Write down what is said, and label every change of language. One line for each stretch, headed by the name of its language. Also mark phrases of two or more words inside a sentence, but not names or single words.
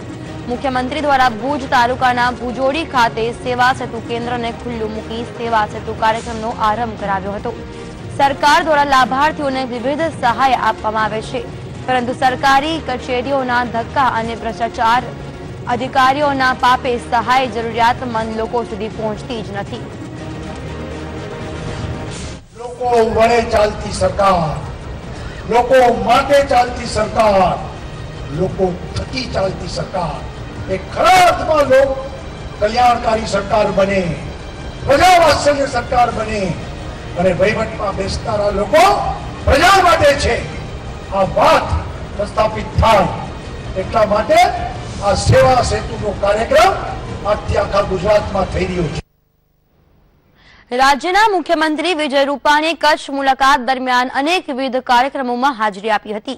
Gujarati: મુખ્યમંત્રી દ્વારા ભુજ તાલુકાના ભુજોડી ખાતે સેવા સેતુ કેન્દ્રને ખુલ્લું મૂકી સેવા સેતુ કાર્યક્રમનો આરંભ કરાવ્યો હતો। સરકાર દ્વારા લાભાર્થીઓને વિવિધ સહાય આપવામાં આવે છે, પરંતુ સરકારી કચેરીઓના ધક્કા અને ભ્રષ્ટાચાર અધિકારીઓના પાપે સહાય જરૂરિયાતમંદ લોકો સુધી પહોંચતી જ નથી। લોકો વડે ચાલતી સરકાર, લોકો માટે ચાલતી સરકાર, લોકો થકી ચાલતી સરકાર એક ખરા અર્થમાં લોક કલ્યાણકારી સરકાર બને, પ્રજા વાત્સલ્ય સરકાર બને અને વહીવટમાં બેસનારા લોકો પ્રજા માટે છે। આ વાત પ્રસ્થાપિત થાય એટલા માટે આ સેવા સેતુનો કાર્યક્રમ આજથી આખા ગુજરાતમાં થઈ રહ્યો છે। રાજ્યના મુખ્યમંત્રી વિજય રૂપાણીએ કચ્છ મુલાકાત દરમિયાન અનેકવિધ કાર્યક્રમોમાં હાજરી આપી હતી।